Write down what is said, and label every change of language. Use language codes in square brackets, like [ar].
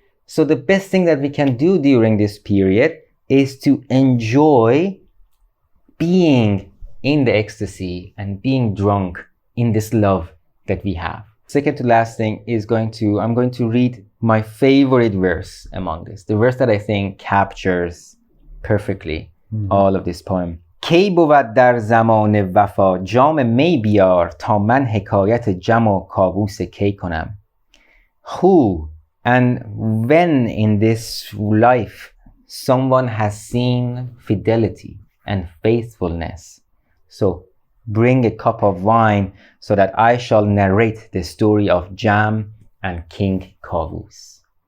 [en] So the best thing that we can do during this period is to enjoy being in the ecstasy and being drunk in this love that we have. Second to last thing is I'm going to read my favorite verse among this. The verse that I think captures perfectly all of this poem. [fa] کی بود در زمان وفا جام می بیار تا من حکایت جم و کاووس کی کنم. [en] Who and when in this life someone has seen fidelity and faithfulness, so bring a cup of wine so that I shall narrate the story of Jam and King Kavus.